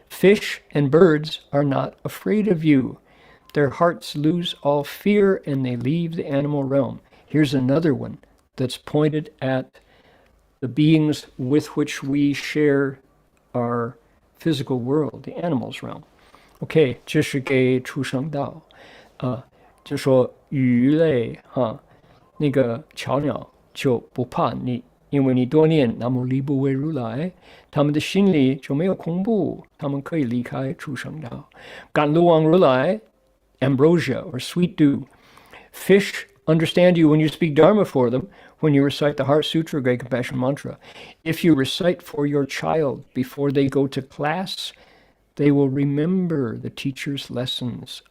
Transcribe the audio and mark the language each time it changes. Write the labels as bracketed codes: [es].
[en] Fish and birds are not afraid of you. Their hearts lose all fear and they leave the animal realm. Here's another one that's pointed at the beings with which we share our physical world, the animals realm. [zh] OK， 这是给畜生道，就说鱼类那个鸟就不怕你，因因为你多念南无离不为如来，他们的心里就没有恐怖，他们可以离开畜生道。 [en] 甘露王如来 ambrosia or sweet dew. Fish understand you when you speak Dharma for them, when you recite the Heart Sutra, Great Compassion Mantra. If you recite for your child before they go to class, they will remember the teacher's lessons.